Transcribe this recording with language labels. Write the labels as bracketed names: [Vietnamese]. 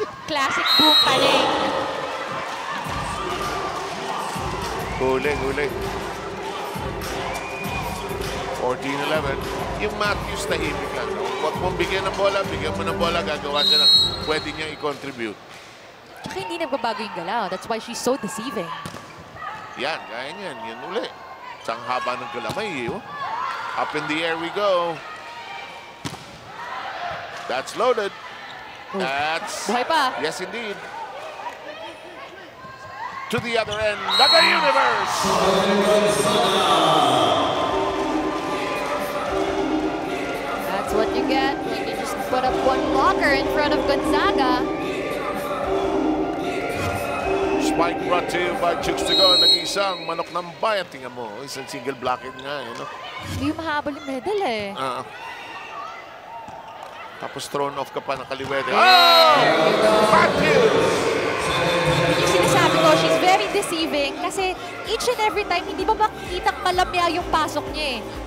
[English] Classic boom paling. [Filipino] Huli. 14-11. Yung Matthews tahimik lang. Huwag mong bigyan ng bola, bigyan mo ng bola, gagawa siya ng pwede niya i-contribute. Tsaka hindi nagbabago yung galaw. [English] That's why she's so deceiving. [Filipino] Yan, gaya niyan. Yan uli. Sang haba ng galamay. Oh. [English] Up in the air we go. That's loaded. Oh. That's... [Filipino] Buhay pa. [English] Yes, indeed. to the other end of the universe. That's what you get when you just put up one blocker in front of Gonzaga. Spike brought to you by Chooks to go. [Filipino] Nag-isang manok ng bayan. Tingnan mo, isang single blocket nga. No? Hindi mahabol yung medal eh. Tapos [English] thrown off [Filipino] ka pa ng kaliwete. Oh! Matthews! Yung sinasabi ko, [English] she's very deceiving [Filipino] kasi [English] each and every time, [Filipino] hindi ba makikita malamya yung pasok niya eh.